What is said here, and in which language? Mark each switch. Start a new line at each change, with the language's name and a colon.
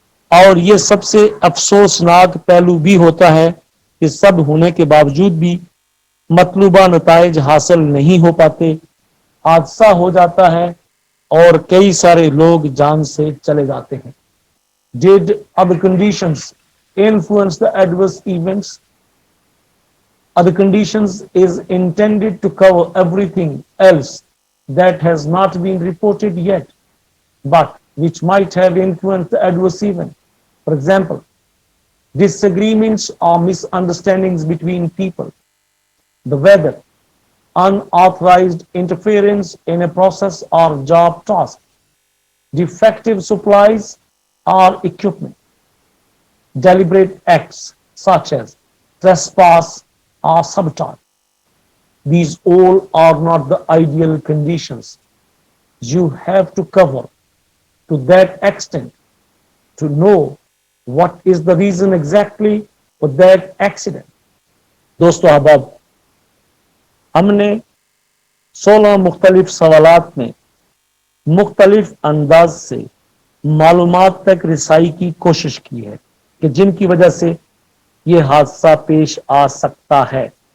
Urdu: اور یہ سب سے افسوسناک پہلو بھی ہوتا ہے کہ سب ہونے کے باوجود بھی مطلوبہ نتائج حاصل نہیں ہو پاتے، حادثہ ہو جاتا ہے اور کئی سارے لوگ جان سے چلے جاتے ہیں۔
English: Did other conditions influence the adverse events? Other conditions is intended to cover everything else that has not been reported yet, but which might have influenced the adverse event. For example, disagreements or misunderstandings between people, the weather, unauthorized interference in a process or job task, defective supplies or equipment, deliberate acts such as trespass or sabotage. These all are not the ideal conditions. You have to cover to that extent to know what is the reason exactly for that accident.
Urdu: دوستو احباب، ہم نے 16 مختلف سوالات میں مختلف انداز سے معلومات تک رسائی کی کوشش کی ہے کہ جن کی وجہ سے یہ حادثہ پیش آ سکتا ہے،